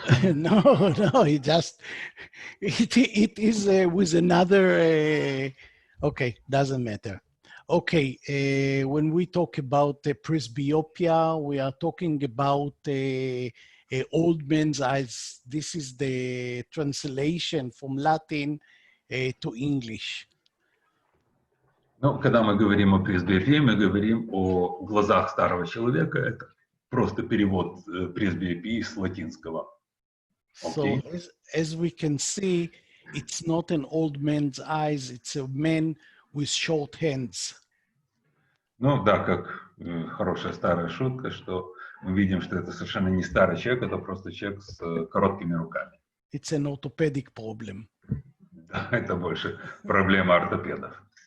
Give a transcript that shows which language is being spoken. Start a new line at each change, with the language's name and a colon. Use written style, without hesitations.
English: No, it just, it is with another, okay, doesn't matter. Okay, when we talk about presbyopia, we are talking about old man's eyes. This is the translation from Latin to English.
Russian: Ну, когда мы говорим о пресбиопии, мы говорим о глазах старого человека. Это просто перевод пресбиопии с латинского.
English: So Okay. as we can see, it's not an old man's eyes, it's a man with short hands.
Russian: Ну да, как хорошая старая шутка, что мы видим, что это совершенно не старый человек, это просто человек с короткими руками.
English: It's an orthopedic problem.
Russian: Да, это больше проблема ортопедов.